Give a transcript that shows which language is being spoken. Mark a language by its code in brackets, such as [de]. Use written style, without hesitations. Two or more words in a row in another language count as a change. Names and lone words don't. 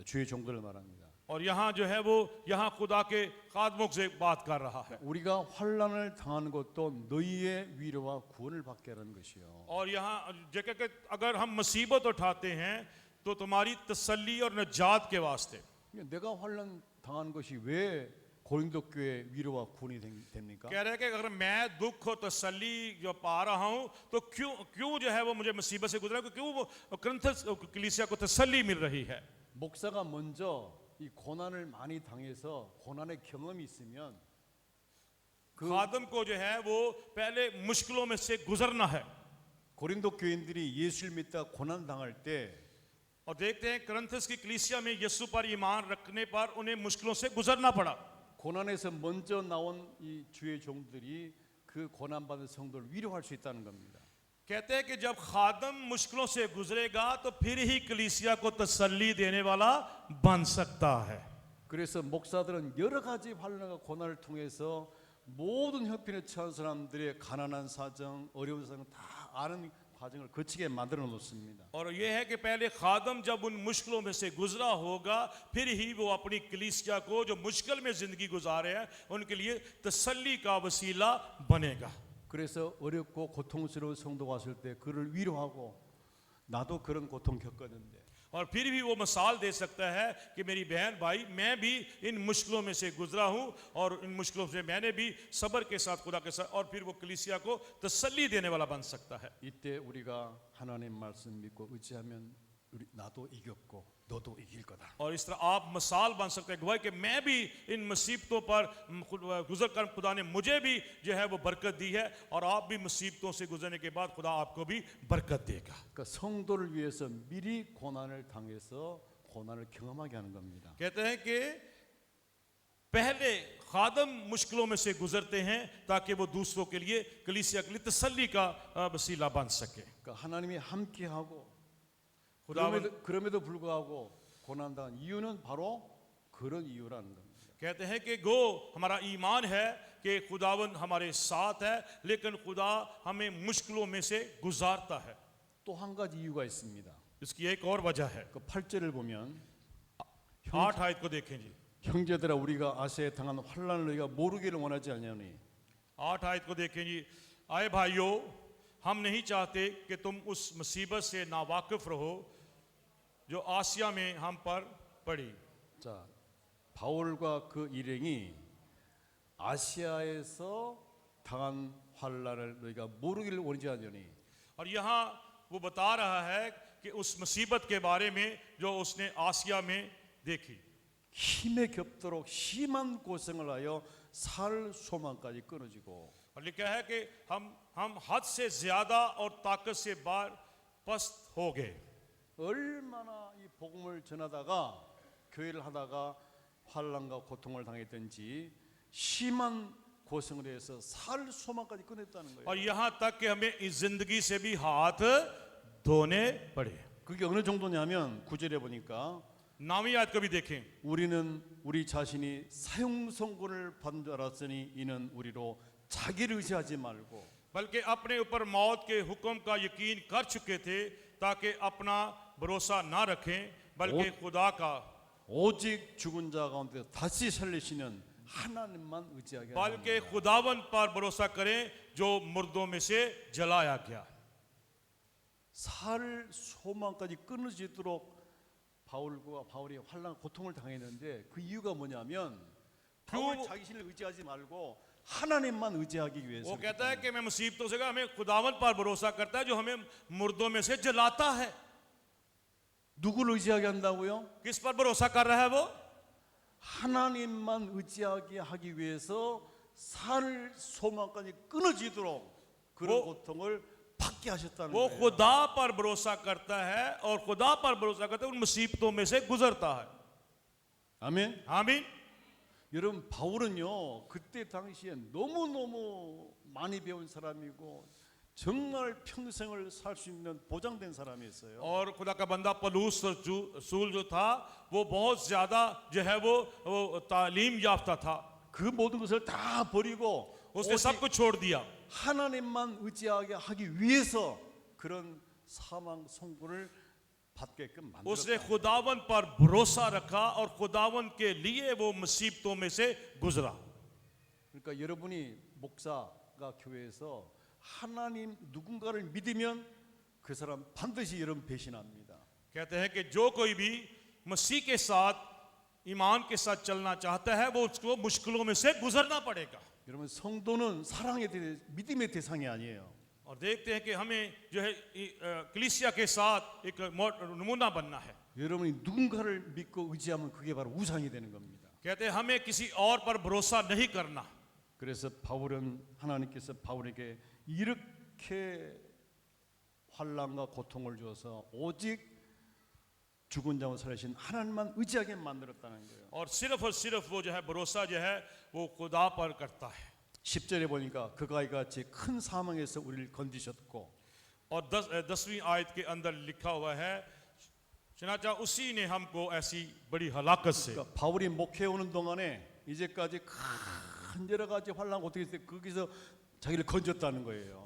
[ko] 주의 종들을 말합니다. [ur] اور یہاں جو ہے وہ یہاں خدا کے خادموں سے بات کر رہا ہے [ko] 우리가 환난을 당하는 것도 너희의 위로와 구원을 받게 하는 것이요. [ur] اور یہاں جگہ کے اگر ہم مصیبت اٹھاتے ہیں تو تمہاری تسلی اور نجات کے واسطے [ko] 내가 환난 당한 것이 왜 고린도 교회 위로와 구원이 됩니까? [ur] کہہ رہے ہیں کہ اگر میں دکھ اور تسلی جو پا رہا ہوں تو کیوں جو ہے وہ مجھے مصیبت سے گزرا کیوں وہ کرنتھس کلیسیا کو تسلی مل رہی ہے [ko] 목사가 먼저 이 고난을 많이 당해서 고난의 경험이 있으면 [ur] خادم کو جو ہے وہ پہلے مشکلوں میں سے گزرنا ہے [ko] 고린도 교인들이 예수를 믿다 고난 당할 때 [ur] اور دیکھتے ہیں کرنتھس کی کلیسیا میں یسوع پر ایمان رکھنے پر انہیں مشکلوں سے گزرنا پڑا [ko] 고난에서 먼저 나온 이 주의 종들이 그 고난 받은 성도를 위로할 수 있다는 겁니다. [ur] کہتے ہیں کہ جب خادم مشکلوں سے گزرے گا تو پھر ہی کلیسیا کو تسلی دینے والا بن سکتا ہے [ko] 그래서 목사들은 여러 가지 환난과 고난을 통해서 모든 형편에 처한 사람들의 가난한 사정, 어려운 사정 다 아는 과정을 거치게 만들어 놓습니다. [ur] اور یہ ہے کہ پہلے خادم جب ان مشکلوں میں سے گزرا ہوگا پھر ہی وہ اپنی کلیسیا کو جو مشکل میں زندگی گزارے ہیں ان کے لیے تسلی کا وسیلہ بنے گا [ko] 그래서 어렵고 고통스러운 성도가 왔을 때 그를 위로하고 나도 그런 고통 겪었는데 [ur] اور پھر بھی وہ مثال دے سکتا ہے کہ میری بہن بھائی، میں بھی ان مشکلوں میں سے گزرا ہوں اور ان مشکلوں سے میں نے بھی صبر کے ساتھ، خدا کے ساتھ، اور پھر وہ کلیسیا کو تسلی دینے والا بن سکتا ہے. [ko] 이때 우리가 하나님 말씀 믿고 의지하면 나도 이겼고 너도 이길 거다. [ur] اور اس طرح آپ مثال بن سکتے ہیں گواہی کہ میں بھی ان مصیبتوں پر گزر کر خدا نے مجھے بھی جو ہے وہ برکت دی ہے، اور آپ بھی مصیبتوں سے گزرنے کے بعد خدا آپ کو بھی برکت دے گا. [ko] 그러니까 성도를 위해서 미리 고난을 당해서 고난을 경험하게 하는 겁니다. [ur] کہتے ہیں کہ پہلے خادم مشکلوں میں سے گزرتے ہیں تاکہ وہ دوسروں کے لیے، کلیسیا کے لیے تسلی کا وسیلہ بن سکے. [ko] 그러니까 하나님이 함께하고 [ur] खुदावन [ko] 그럼에도 불구하고 고난당한 이유는 바로 그런 이유라는 겁니다. [ur] کہتے ہیں کہ گو ہمارا ایمان ہے کہ خداوند ہمارے ساتھ ہے، لیکن خدا ہمیں مشکلوں میں سے گزارتا ہے. [ko] 또 한 가지 이유가 있습니다. [ur] اس کی ایک اور وجہ ہے. [ko] 그 8절을 보면 [ur] 8 آیت کو دیکھیں جی. [ko] 형제들아 우리가 아시아에 당한 환난을 너희가 모르기를 원하지 않냐니 [ur] 8 آیت کو دیکھیں جی. اے بھائیو، ہم نہیں چاہتے کہ تم اس مصیبت سے ناواقف رہو جو آسیہ میں ہم پر پڑی. [ko] 자, 바울과 그 일행이 아시아에서 당한 환난을 너희가 모르기를 원하지 않냐니 [ur] اور یہاں وہ بتا رہا ہے کہ اس مصیبت کے بارے میں جو اس نے آسیہ میں دیکھی. [ko] 힘에 겹도록 심한 고생을 하여 살 소망까지 끊어지고 [ur] اور لکھا ہے کہ ہم حد سے زیادہ اور طاقت سے باہر پست ہو گئے. [ko] 얼마나 이 복음을 전하다가 교회를 하다가 환난과 고통을 당했든지 심한 고생을 해서 살 소망까지 끊었다는 거예요. [ur] اور یہاں تک کہ ہمیں اس زندگی سے بھی ہاتھ دھونے پڑے. [ko] 그게 어느 정도냐면 9절에 보니까 [ur] 9ویں آیت کو بھی دیکھیں. [ko] 우리는 우리 자신이 사형 선고를 받은 줄 알았으니 이는 우리로 자기를 의지하지 말고 [ur] بلکہ اپنے اوپر موت کے حکم کا یقین کر چکے تھے تاکہ اپنا بھروسا نہ رکھیں بلکہ خدا کا, [ko] 오직 죽은 자 가운데 다시 살리시는 하나님만 의지하게 하라. [ur] بلکہ خداوند پر بھروسا کریں جو مردوں میں سے جلایا گیا. [ko] 살 소망까지 끊어지도록 바울이 환난 고통을 당했는데 그 이유가 뭐냐면 바울 자신을 의지하지 말고 하나님만 의지하기 위해서. [ur] وہ کہتا ہے کہ میں مصیبتوں سے ہمیں خداوند پر بھروسا کرتا ہے جو ہمیں مردوں میں سے جلاتا ہے. [ko] 누구를 의지하게 한다고요? [ur] کس پر بھروسا کر رہا ہے وہ? [ko] 하나님만 의지하게 하기 위해서 살 소망까지 끊어지도록 그런 고통을 받게 하셨다는 [ur] वो [ko] 거예요. [ur] خدا پر بھروسا کرتا ہے اور خدا پر بھروسا کرتا ہے ان مصیبتوں میں سے گزرتا ہے. [ko] 아멘. [ur] आमीन। [ko] 여러분 바울은요 그때 당시에 너무너무 많이 배운 사람이고 정말 평생을 살 수 있는 보장된 사람이었어요. [ur] اور خدا کا بندہ پلوس رسول جو تھا وہ بہت زیادہ جو ہے وہ تعلیم یافتہ تھا. [ko] 그 모든 것을 다 버리고 [ur] اس نے سب کچھ چھوڑ دیا. [ko] 하나님만 의지하게 하기 위해서 그런 사망 선고를 받게끔 [ur] उसने [ko] 만들었다. [ur] خداوند پر بھروسا رکھا اور خداوند کے لیے وہ مصیبتوں میں سے گزرا. [ko] 그러니까 여러분이 목사가 교회에서 하나님 누군가를 믿으면 그 사람 반드시 여러분 배신합니다. [ur] کہتے ہیں کہ جو کوئی بھی مسیح کے ساتھ ایمان کے ساتھ چلنا چاہتا ہے وہ اس کو مشکلوں میں سے گزرنا پڑے گا. [ko] 여러분 성도는 사랑의 믿음의 대상이 아니에요. [ur] اور دیکھتے ہیں کہ ہمیں جو ہے کلیسیا کے ساتھ ایک نمونہ بننا ہے. [ko] 여러분이 누군가를 믿고 의지하면 그게 바로 우상이 되는 겁니다. [ur] کہتے ہیں ہمیں کسی اور پر بھروسا نہیں کرنا. [ko] 그래서 하나님께서 바울에게 이렇게 환난과 고통을 주어서 오직 죽은 자와 살리신 하나님만 의지하게 만들었다는 거예요. [ur] اور صرف وہ جو ہے بھروسا جو ہے وہ خدا پر کرتا ہے. [ko] 10절에 보니까 그가 이같이 큰 사망에서 우리를 건지셨고 [ur] اور 10ویں آیت کے اندر لکھا ہوا ہے چنانچہ اسی نے ہم کو ایسی بڑی ہلاکت سے. [ko] 그러니까 바울이 목회해 오는 동안에 이제까지 큰 여러 가지 환난 고통이 있을 때 거기서 자기를 건졌다는 거예요.